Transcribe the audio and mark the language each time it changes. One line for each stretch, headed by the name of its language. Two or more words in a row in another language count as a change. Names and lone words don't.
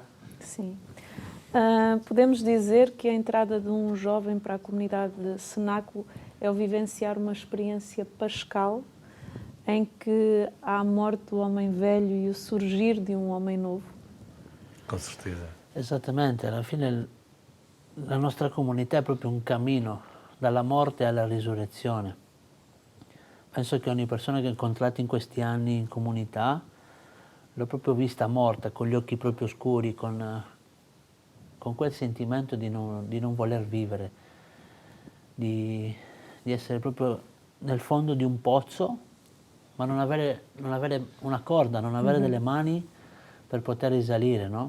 Portuguese: Sim. Podemos dizer que a entrada de um jovem para a comunidade de cenáculo é o vivenciar uma experiência pascal em que há a morte do homem velho e o surgir de um homem novo. Com certeza.
Italian: Esattamente, alla fine la nostra comunità è proprio un cammino dalla morte alla risurrezione. Penso che ogni persona che ho incontrato in questi anni in comunità l'ho proprio vista morta, con gli occhi proprio scuri, con quel sentimento di non voler vivere, di essere proprio nel fondo di un pozzo, ma non avere una corda, non avere delle mani per poter risalire, no?